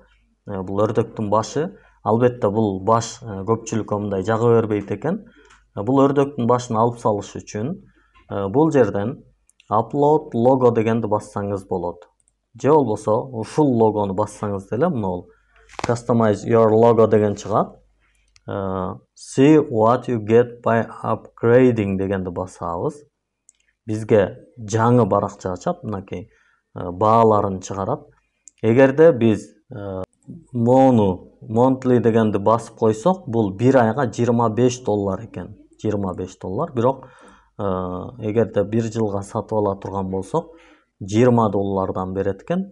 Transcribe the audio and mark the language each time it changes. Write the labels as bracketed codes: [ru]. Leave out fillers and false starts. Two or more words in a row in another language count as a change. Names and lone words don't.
[ky] Бул өрдөктүн башы. Албетте бул баш көпчүлүккө мындай жага бербейт экен. Бул өрдөктүн башын алып салыш үчүн бул жерден [en] Upload logo [ky] дегенди бассаңыз болот. Же болбосо ушул логону бассаңыз деле мына [en] Customize your logo [ky] деген чыгат. [en] See what you get by upgrading дегенди басабыз. [ky] Бизге жаңы баракча ачат, мынакей бааларын чыгарат. Эгерде биз мону monthly дегенди басып койсок, бул бир айга $25 экен. $25. Бирок эгерде бир жылга сатып ала турган болсок, $20 берет экен.